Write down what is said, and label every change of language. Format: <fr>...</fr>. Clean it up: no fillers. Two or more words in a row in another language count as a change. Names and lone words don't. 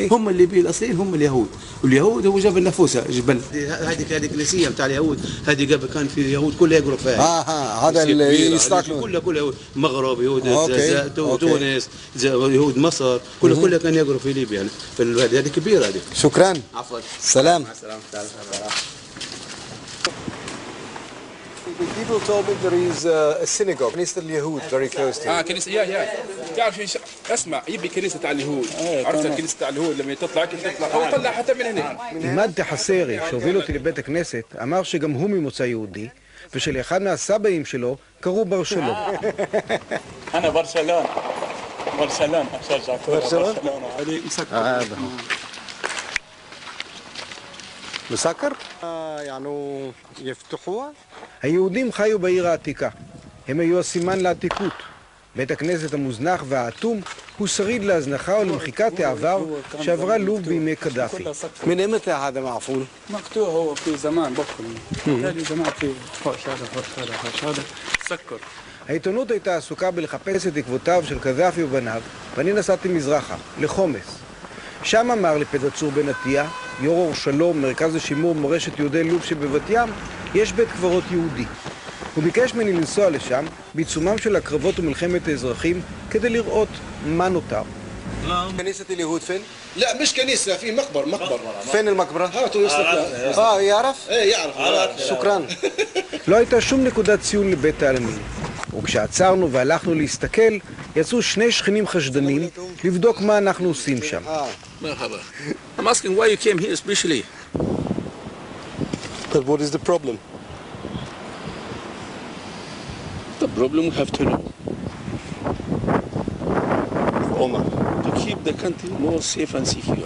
<ar>هم الليبيين الأصليين هم اليهود. واليهود هو جبل نفوسة جبل. هذه كنيسية بتاع اليهود. هذه قبل كان في اليهود كله يقروا فيها. هذا اللي يستاكلون كله يهود مغرب يهود تونس يهود مصر كله كان يقروا في ليبيا يعني. هذه كبيرة هذه. شكرا. عفوا. سلام. مع السلامة.</ar> <en>People told me there is a synagogue,</en> <ar>كنيسة اليهود,</ar> <en>very close to.</en> <ar>كنيسة يا تعرف اسمع يبي كنيسة تاع اليهود. عرفت الكنيسة تاع اليهود لما تطلع هو طلع حتى من هنا.</ar> <he>עימאד תחסרי, שהוביל אותי לבית הכנסת, אמר שגם הוא ממוצא יהודי, ושלאחד מהסבאים שלו קראו ברשלון.</he> <ar>أنا برشلونة أشجع برشلونة. هذه مسكر. مسكر؟ يعني يفتحوها؟</ar> <he>היהודים חיו בעיר העתיקה. הם היו הסימן לעתיקות. בית הכנסת המוזנח והאטום הוא שריד להזנחה ולמחיקת העבר שעברה לוב בימי קדאפי.</he> <ar>من امتى هذا معفول؟ مقطوع هو في زمان بكر. تالي زمان في هذا سكر.</ar> <he>העיתונות הייתה עסוקה בלחפש את עקבותיו של קדאפי ובניו, ואני נסעתי מזרחה, לחומס. שם אמר לי פדצור בן עטיה, יו"ר אור שלום, מרכז לשימור מורשת יהודי לוב שבבת ים, יש בית קברות יהודי. הוא ביקש ממני לנסוע לשם בעיצומם של הקרבות ומלחמת האזרחים כדי לראות מה נותר.</he> <ar>كنيسة اليهود فين؟ لا مش كنيسة في مقبرة. فين المقبرة؟ هاتوا يصلك. يعرف؟ ايه يعرف. شكرا.</ar> <he>לא הייתה שום נקודת ציון לבית העלמין. וכשעצרנו והלכנו להסתכל, יצאו 2 שכנים חשדנים לבדוק מה אנחנו עושים שם.</he> <ar>مرحبا.</ar> <en>I'm asking why you came here especially. But what is the problem? The problem we have to know Omar, to keep the country more safe and secure.</en>